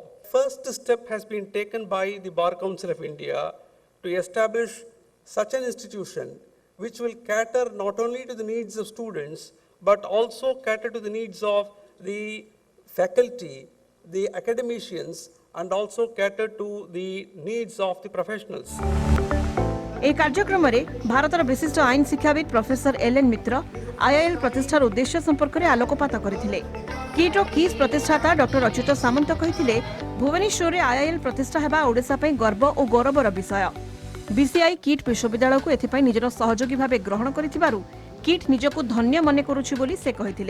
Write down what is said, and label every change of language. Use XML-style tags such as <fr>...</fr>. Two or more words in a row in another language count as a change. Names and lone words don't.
<en>First step has been taken by the Bar Council of India to establish such an institution which will cater not only to the needs of students but also cater to the needs of the faculty, the academicians, and also cater to the needs of the professionals.</en> <or>ଏହି କାର୍ଯ୍ୟକ୍ରମରେ ଭାରତର ବିଶିଷ୍ଟ ଆଇନ ଶିକ୍ଷାବିତ ପ୍ରଫେସର ଏଲ୍ଏନ୍ ମିତ୍ର ଆଇଆଇଏଲ୍ ପ୍ରତିଷ୍ଠାର ଉଦ୍ଦେଶ୍ୟ ସମ୍ପର୍କରେ ଆଲୋକପାତ କରିଥିଲେ। କିଟ୍ ଓ କିସ୍ ପ୍ରତିଷ୍ଠାତା ଡକ୍ଟର ଅଚ୍ୟୁତ ସାମନ୍ତ କହିଥିଲେ, ଭୁବନେଶ୍ୱରରେ ଆଇଆଇଏଲ୍ ପ୍ରତିଷ୍ଠା ହେବା ଓଡ଼ିଶା ପାଇଁ ଗର୍ବ ଓ ଗୌରବର ବିଷୟ। ବିସିଆଇ କିଟ୍ ବିଶ୍ୱବିଦ୍ୟାଳୟକୁ ଏଥିପାଇଁ ନିଜର ସହଯୋଗୀ ଭାବେ ଗ୍ରହଣ କରିଥିବାରୁ କିଟ୍ ନିଜକୁ ଧନ୍ୟ ମନେ କରୁଛି ବୋଲି ସେ କହିଥିଲେ।</or>